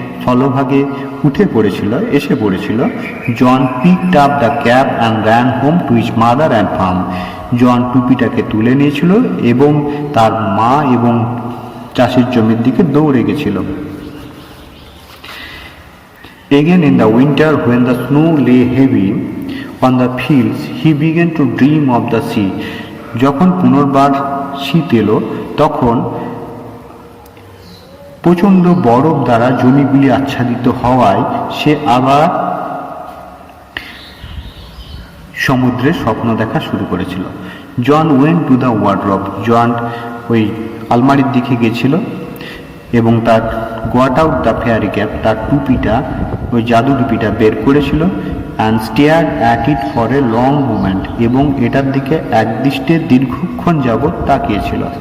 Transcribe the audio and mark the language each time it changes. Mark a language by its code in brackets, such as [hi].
[bn] স্থলভাগে এসে পড়েছিল, [en] John picked up the cap and ran home to his mother and farm. [bn] জন টুপিটাকে তুলে নিয়েছিল এবং তার মা এবং চাষের জমির দিকে দৌড়ে গেছিল। [en] Again in the winter when the snow lay heavy on the fields, he began to dream of the sea. [bn] যখন পুনর্বার শীত এলো তখন প্রচণ্ড বরফ দ্বারা জমিগুলি আচ্ছাদিত হওয়ায় সে আবার সমুদ্রের স্বপ্ন দেখা শুরু করেছিল। [en] John went to the wardrobe. [bn] জন ওই আলমারির দিকে গেছিল এবং তার [en] got out the fairy cap, [bn] তার টুপিটা, ওই জাদু টুপিটা বের করেছিল, [en] and stared at it for a long moment, [bn] এবং এটার দিকে একদৃষ্টে দীর্ঘক্ষণ যাবৎ তাকিয়েছিল।